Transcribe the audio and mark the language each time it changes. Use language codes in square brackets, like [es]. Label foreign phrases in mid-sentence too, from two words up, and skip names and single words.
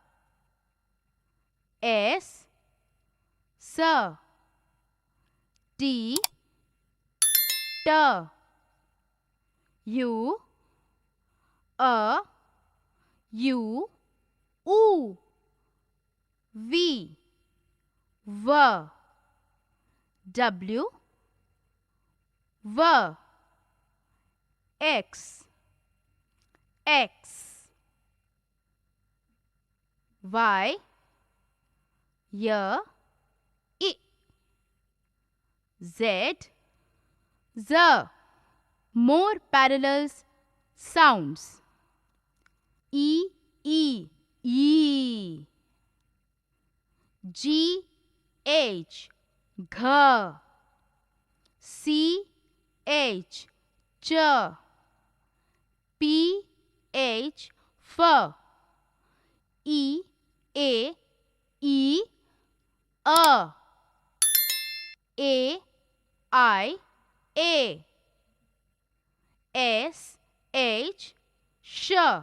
[en] S S T T U A U U V W W V X X Y Y Z Z. More parallels sounds. E E G H G C H Ch P H F E A E A I A S H Sh